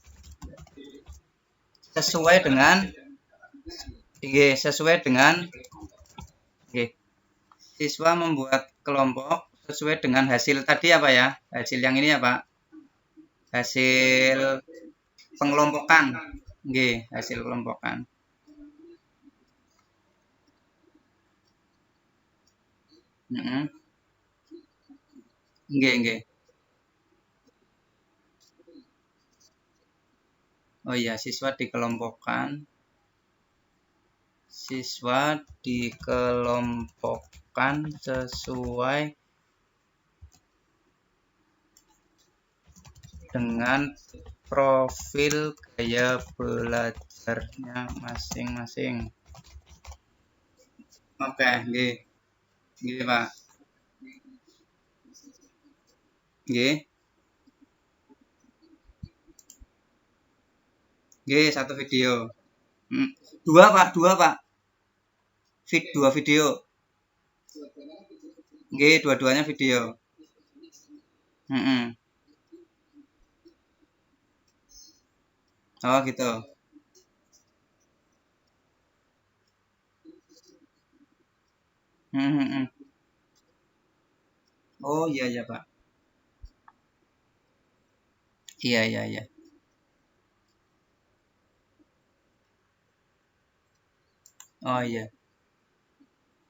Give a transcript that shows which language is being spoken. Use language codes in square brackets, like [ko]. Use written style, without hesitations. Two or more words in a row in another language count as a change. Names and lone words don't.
[id] Sesuai dengan sesuai dengan siswa membuat kelompok sesuai dengan hasil tadi apa ya? Hasil yang ini ya, Pak. Hasil pengelompokan. Hasil kelompokan. Heeh. Nggih. Oh iya, siswa dikelompokkan sesuai dengan profil gaya belajarnya masing-masing. Oke, nggih. Nggih, Pak. Nggih. Nggih, satu video. Hmm. Dua, Pak, dua, Pak. Dua video. Nggih, dua-duanya video. Mm. Oh, gitu. Mm. Oh, iya iya, Pak. Iya iya iya. Oh, iya.